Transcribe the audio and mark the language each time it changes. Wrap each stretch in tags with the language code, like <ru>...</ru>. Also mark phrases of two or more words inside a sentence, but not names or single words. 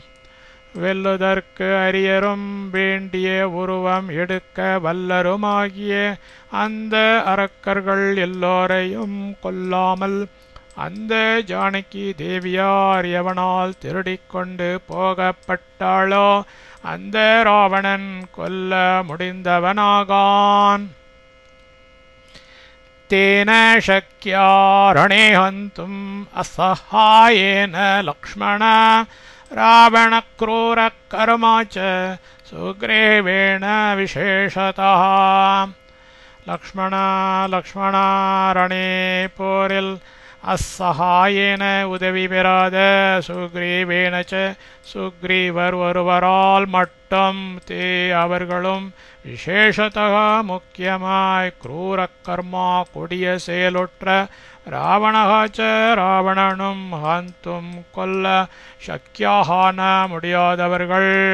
<ta>வெல்லுதற்கு அரியரும் வேண்டிய உருவம் எடுக்க வல்லருமாகிய அந்த அரக்கர்கள் எல்லோரையும் கொல்லாமல் அந்த ஜானகி தேவியார் எவனால் திருடிக்கொண்டு போகப்பட்டாளோ அந்த ராவணன் கொல்ல முடிந்தவனாகான்.</ta> <sa>तेन शक्या रणे हन्तुम् असहायेन लक्ष्मण रावणक्रूरकर्मा च सुग्रीवेण विशेषतः. लक्ष्मण रणे</sa> <ta>போரில் அசகாயேன உதவி பெறாத சுக்ரீவேன ச சுக்ரீவர் ஒருவரால் மட்டும் தே அவர்களும் விசேஷத்தக முக்கியமாய் க்ரூரக்கர்மா கொடிய செயலுற்ற ராவணகாச்ச ராவணனும் ஹந்தும் கொல்ல சக்கியாகான முடியாதவர்கள்.</ta>